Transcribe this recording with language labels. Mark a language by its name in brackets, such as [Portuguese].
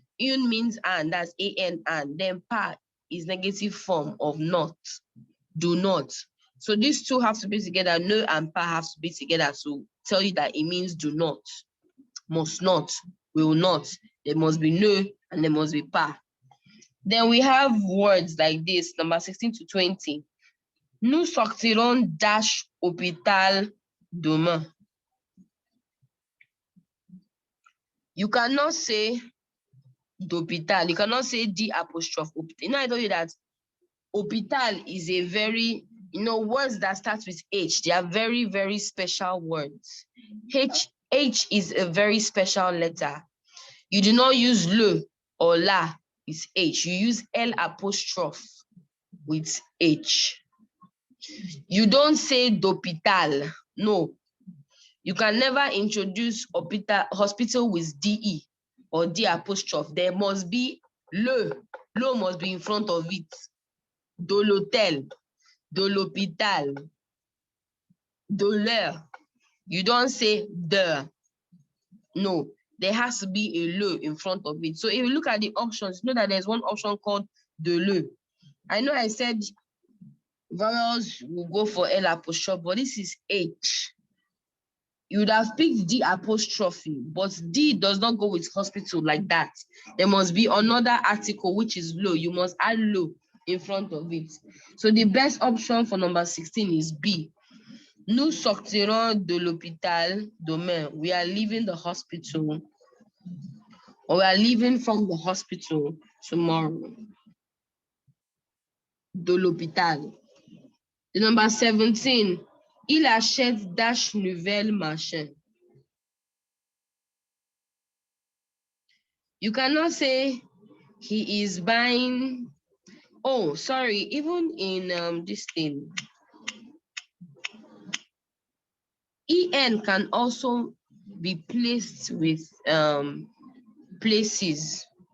[English] Un means and, that's A-N and. Then pa is negative form of not, do not. So these two have to be together. No and pa have to be together to tell you that it means do not, must not, will not. There must be no and there must be pa. Then we have words like this, number 16 to 20. [French] Nous sortirons dash hôpital demain. [English] You cannot say d'hôpital. You cannot say D apostrophe. You know, I told you that hôpital is a very, words that start with H. They are very, very special words. H is a very special letter. You do not use le or la with H. You use L apostrophe with H. You don't say d'hôpital. No. You can never introduce hospital with DE or D apostrophe. There must be le. Le must be in front of it. [French] De l'hôtel, de l'hôpital, de l'heure. [English] You don't say the. No, there has to be a le in front of it. So if you look at the options, you know that there's one option called de le. I know I said vowels will go for L apostrophe, but this is H. You would have picked D apostrophe, but D does not go with hospital like that. There must be another article which is lo. You must add lo in front of it. So the best option for number 16 is B. [French] Nous sortirons de l'hôpital demain. [English] We are leaving the hospital, or we are leaving from the hospital tomorrow. [French] De l'hôpital. [English] The number 17. [French] Il achète dash nouvelle machin. [English] You cannot say he is buying. Oh, sorry. Even in this thing, en can also be placed with places.